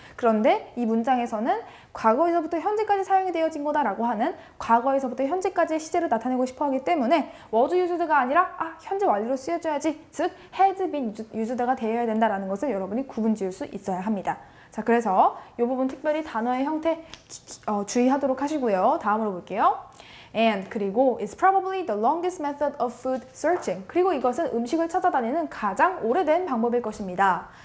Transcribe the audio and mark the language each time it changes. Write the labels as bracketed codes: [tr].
[ko] 그런데 이 문장에서는 과거에서부터 현재까지 사용이 되어진 거다라고 하는 과거에서부터 현재까지의 시제를 나타내고 싶어 하기 때문에 was used가 아니라 현재 완료로 쓰여져야지, 즉 has been used가 되어야 된다라는 것을 여러분이 구분지을 수 있어야 합니다. 자, 그래서 이 부분 특별히 단어의 형태 주의하도록 하시고요. 다음으로 볼게요. [en] And [ko] 그리고 [en] is probably the longest method of food searching. [ko] 그리고 이것은 음식을 찾아다니는 가장 오래된 방법일 것입니다.